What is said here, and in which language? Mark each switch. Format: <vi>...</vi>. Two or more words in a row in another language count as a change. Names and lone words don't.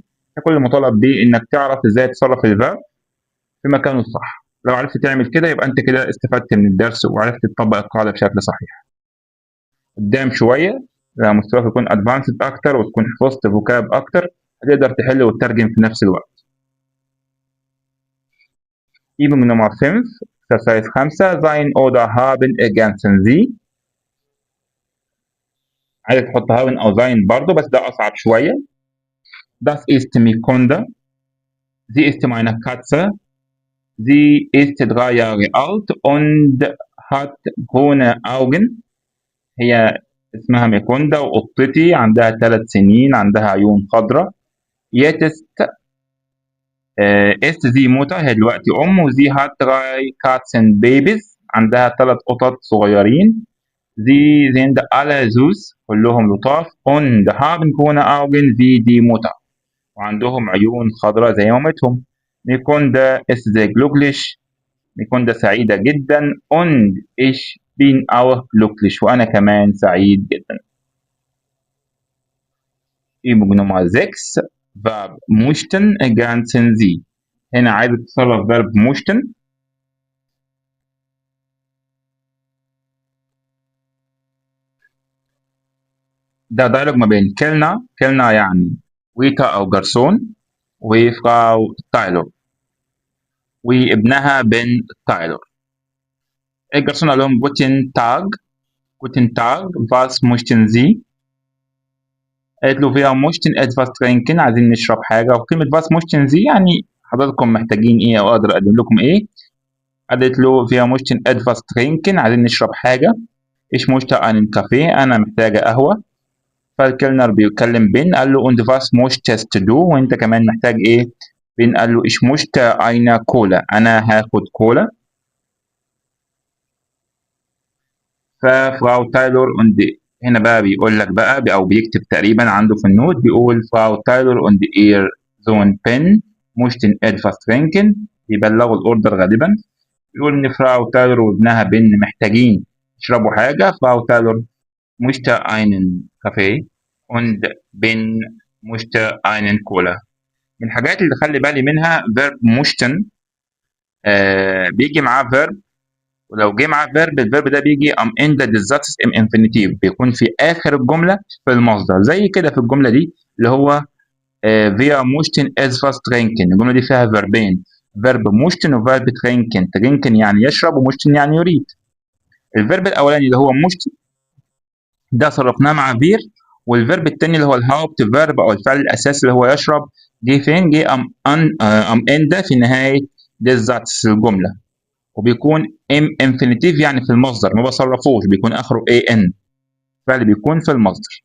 <ar>كل المطالب بيه إنك تعرف إزاي تصرف الفيرب في مكانه الصح. لو عرفت تعمل كده يبقى أنت كده استفدت من الدرس وعرفت تطبق القاعدة بشكل صحيح. قدام شوية لما مستواك يكون أدفانسد أكتر وتكون حفظت فوكاب أكتر هتقدر تحل وتترجم في نفس الوقت.</ar> <de>Übung Nummer 5.</de> <en>Exercise 5.</en> <de>Sein oder haben ergänzen Sie.</de> <ar>عايزك تحط haben أو sein برضه بس ده أصعب شوية.</ar> <de>Das ist Mikunda. Sie ist meine Katze. Sie ist 3 Jahre alt und hat grüne Augen.</de> <ar>هي اسمها ميكوندا وقطتي عندها 3 سنين عندها عيون خضراء.</ar> <de>Jetzt ist sie Mutter.</de> <ar>هي دلوقتي أم وزي</ar> <de>hat 3 Katzenbabys.</de> <ar>عندها 3 قطط صغيرين.</ar> <de>Sie sind alle süß.</de> <ar>كلهم لطاف.</ar> <de>Und haben grüne Augen wie die Mutter.</de> <ar>وعندهم عيون خضراء زي مامتهم.</ar> <de>ميكوندا ist sehr glücklich.</de> <ar>ميكوندا سعيدة جدا.</ar> <de>Und ich bin auch glücklich.</de> <ar>وأنا كمان سعيد جدا.</ar> <de>Übung Nummer 6. Verb möchten ergänzen Sie.</de> <ar>هنا عايز تتصرف</ar> <de>verb möchten.</de> <ar>ده دايلوج ما بين كيلنا يعني ويتا أو جرسون وفراو تايلور وابنها بن تايلور. الجرسون قال لهم</ar> <de>guten Tag, was möchten Sie؟</de> <ar>قالت له</ar> <de>wir möchten etwas trinken.</de> <ar>عايزين نشرب حاجة. وكلمة</ar> <de>was möchten Sie</de> <ar>يعني حضراتكم محتاجين إيه أو أقدر أقدم لكم إيه؟ قالت له wir möchten etwas trinken. عايزين نشرب حاجة.</ar> <de>ich möchte einen Kaffee.</de> <ar>أنا محتاجة قهوة. فالكلنر بيكلم بن قال له</ar> <de>und was möchtest du؟</de> <ar>وأنت كمان محتاج إيه؟ بن قال له</ar> <de>ich möchte eine Cola.</de> <ar>أنا هاخد كولا. ففراو تايلور und هنا بقى بيقول لك بقى أو بيكتب تقريبا عنده في النوت بيقول فراو تايلور</ar> <de>und ihr Sohn Ben möchten etwas trinken.</de> <ar>بيبلغوا الأوردر غالبا. بيقول إن فراو تايلور وابنها بن محتاجين يشربوا حاجة.</ar> <de>فراو تايلور möchte einen Kaffee und Ben möchte einen Cola.</de> <ar>من الحاجات اللي خلي بالي منها</ar> <de>verb möchten</de> <ar>بيجي معاه verb، ولو جه معاه verb الverb ده بيجي</ar> <de>am Ende des Satzes im Infinitiv</de> <ar>بيكون في آخر الجملة في المصدر زي كده في الجملة دي اللي هو</ar> <de>wir möchten etwas trinken.</de> <ar>الجملة دي فيها verbين</ar> <de>Verb möchten und Verb trinken.</de> <ar>ترينكن يعني يشرب وموشتن يعني يريد. الفيرب الاولاني اللي هو موشتن ده صرفناه مع فير، والفيرب التاني اللي هو</ar> <de>Haupt Verb</de> <ar>او الفعل الاساسي اللي هو يشرب جه فين؟ جه</ar> <de>am Ende</de> <ar>في نهايه ديزاتس الجمله، وبيكون</ar> <de>im Infinitiv</de> <ar>يعني في المصدر، ما بصرفوش، بيكون اخره اي ان، فعل بيكون في المصدر.</ar>